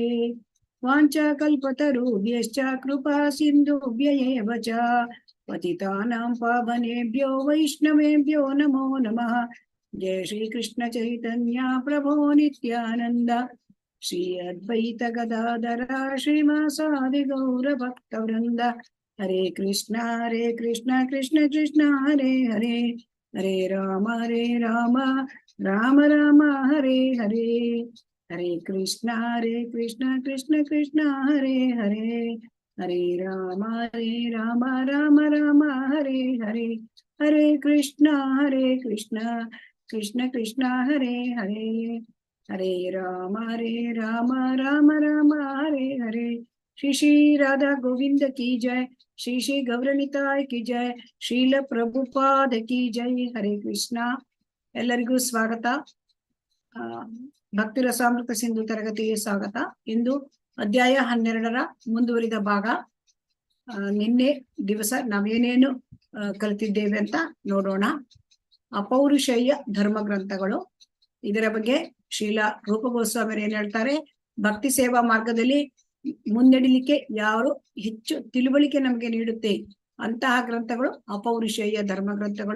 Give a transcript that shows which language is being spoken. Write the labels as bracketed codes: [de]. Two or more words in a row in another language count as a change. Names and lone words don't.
[sa] वाञ्छाकल्पतरुभ्यश्च कृपा सिन्धुभ्य एव च पतितानां पावनेभ्यो वैष्णवेभ्यो नमो नमः। जय श्री कृष्ण चैतन्य प्रभो नित्यानंद श्री अद्वैत गदाधर श्रीवासादि गौर भक्तवृंद। हरे कृष्णा कृष्ण कृष्ण हरे हरे हरे राम राम राम हरे हरे। हरे कृष्ण कृष्ण कृष्ण हरे हरे हरे राम राम राम हरे हरे। हरे कृष्ण कृष्ण कृष्ण हरे हरे हरे राम राम हरे हरे। [hi] श्री श्री राधा गोविंद की जय। श्री श्री गौरनिताय की जय। ಶ್ರೀಲ ಪ್ರಭುಪಾದ की जय। हरे कृष्ण। [kn] ಎಲ್ಲರಿಗೂ ಸ್ವಾಗತ। ಭಕ್ತಿ ರಸಾಮೃತ ಸಿಂಧು ತರಗತಿಗೆ ಸ್ವಾಗತ। ಇಂದು ಅಧ್ಯಾಯ 12ರ ಮುಂದುವರಿದ ಭಾಗ। ನಿನ್ನೆ ದಿವಸ ನಾವೇನೇನು ಕಲಿತಿದ್ದೇವೆ ಅಂತ ನೋಡೋಣ। ಅಪೌರುಷೇಯ ಧರ್ಮ ಗ್ರಂಥಗಳು, ಇದರ ಬಗ್ಗೆ ಶ್ರೀಲ ರೂಪ ಗೋಸ್ವಾಮಿಯರು ಏನ್ ಹೇಳ್ತಾರೆ, ಭಕ್ತಿ ಸೇವಾ ಮಾರ್ಗದಲ್ಲಿ ಮುನ್ನಡೆಯಲಿಕ್ಕೆ ಯಾರು ಹೆಚ್ಚು ತಿಳುವಳಿಕೆ ನಮಗೆ ನೀಡುತ್ತೆ ಅಂತಹ ಗ್ರಂಥಗಳು ಅಪೌರುಷೇಯ ಧರ್ಮ ಗ್ರಂಥಗಳು।